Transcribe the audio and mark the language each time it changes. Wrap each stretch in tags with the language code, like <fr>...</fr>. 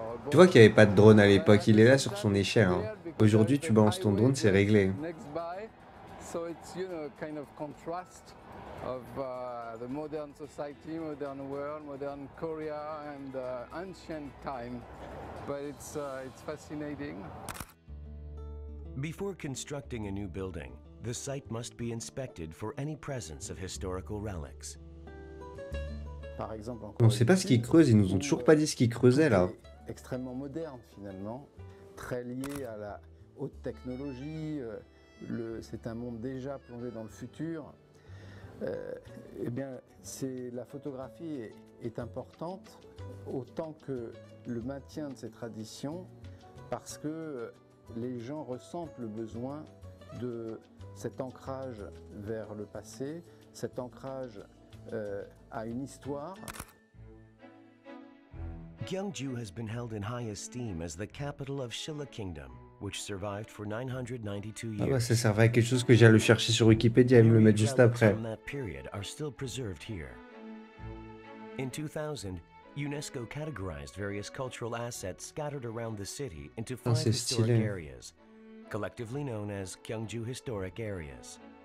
<fr>Tu vois qu'il n'y avait pas de drone à l'époque, il est là sur son échelle. Hein. Aujourd'hui, tu balances ton drone, c'est réglé.</fr> <en>So it's, you know, kind of contrast of the modern society, modern world, modern Korea, and ancient time. But it's fascinating. Before constructing a new building, the site must be inspected for any presence of historical relics.</en> <fr>Par exemple, on ne sait pas ce qu'ils creusent, ils nous ont toujours pas dit ce qu'ils creusaient là. Extrêmement moderne finalement, très lié à la haute technologie. C'est un monde déjà plongé dans le futur. Eh bien, la photographie est importante autant que le maintien de ces traditions, parce que les gens ressentent le besoin de cet ancrage vers le passé, cet ancrage à une histoire.</fr> <en>Gyeongju has been held in high esteem as the capital of Shilla Kingdom, which survived for 992 years.</en> <fr>Ah bah ça servait à quelque chose que j'allais le chercher sur Wikipédia et me le mettre juste après.</fr> <en>From that period are still preserved here. In 2000, UNESCO categorized various cultural assets scattered around the city into 5 historic areas, collectively known as Gyeongju Historic Areas.</en>